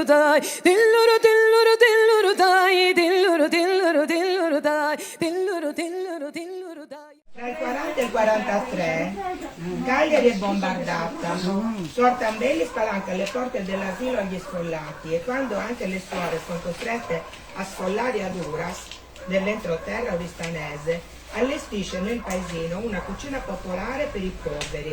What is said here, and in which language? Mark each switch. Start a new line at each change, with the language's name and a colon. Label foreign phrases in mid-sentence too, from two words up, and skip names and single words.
Italian: dai, dilluru dilluru dilluru dai, dilluru dilluru dilluru dai, dilluru dilluru dilluru dai. Tra il 40 e il 43 Cagliari è bombardata, Suor Tambelli spalanca le porte dell'asilo agli sfollati e quando anche le suore sono costrette a sfollare ad Uras, dell'entroterra oristanese, allestisce nel paesino una cucina popolare per i poveri.